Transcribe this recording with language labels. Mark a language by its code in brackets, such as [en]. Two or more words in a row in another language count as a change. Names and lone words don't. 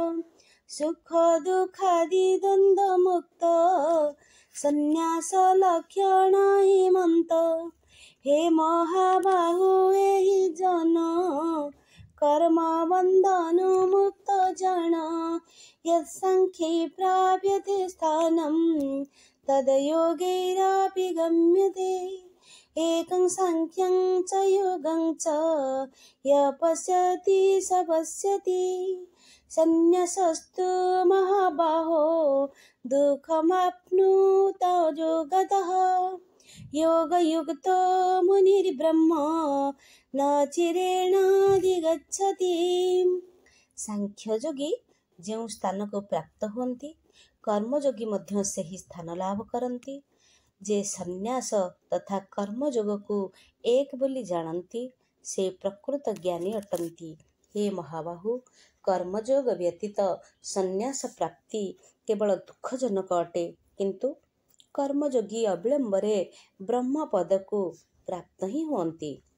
[or] ସୁଖ ଦୁଃଖାଦି ଦ୍ୱନ୍ଦ୍ୱ ମୁକ୍ତ, ସନ୍ନ୍ୟାସ ଲକ୍ଷଣ ହିମନ୍ତ। ହେ ମହାବାହୁ ଏହି ଜନ, କର୍ମ ବନ୍ଧନ ମୁକ୍ତ ଜଣ। [sa] ୟତ୍ସାଂଖ୍ୟେ ପ୍ରାପ୍ୟତେ ସ୍ଥାନଂ, ତଦ୍ଯୋଗୈରପି ଗମ୍ୟତେ। एकं सांख्यं च योगं च, य पश्यति स पश्यति। सन्न्यासस्तु महाबाहो, दुःखमाप्नुत योगतः। योगयुक्तो मुनिर्ब्रह्म, न चिरेणाधिगच्छति। [or] ସାଂଖ୍ୟଯୋଗୀ ଯେଉଁ ସ୍ଥାନକୁ ପ୍ରାପ୍ତ ହୁଅନ୍ତି, କର୍ମଯୋଗୀ ମଧ୍ୟ ସେହି ସ୍ଥାନ ଲାଭ କରନ୍ତି। ଯେ ସନ୍ନ୍ୟାସ ତଥା କର୍ମଯୋଗକୁ ଏକ ବୋଲି ଜାଣନ୍ତି, ସେ ପ୍ରକୃତ ଜ୍ଞାନୀ ଅଟନ୍ତି। ହେ ମହାବାହୁ, କର୍ମଯୋଗ ବ୍ୟତୀତ ସନ୍ନ୍ୟାସ ପ୍ରାପ୍ତି କେବଳ ଦୁଃଖଜନକ ଅଟେ, କିନ୍ତୁ କର୍ମଯୋଗୀ ଅବିଳମ୍ବରେ ବ୍ରହ୍ମପଦକୁ ପ୍ରାପ୍ତ ହିଁ ହୁଅନ୍ତି।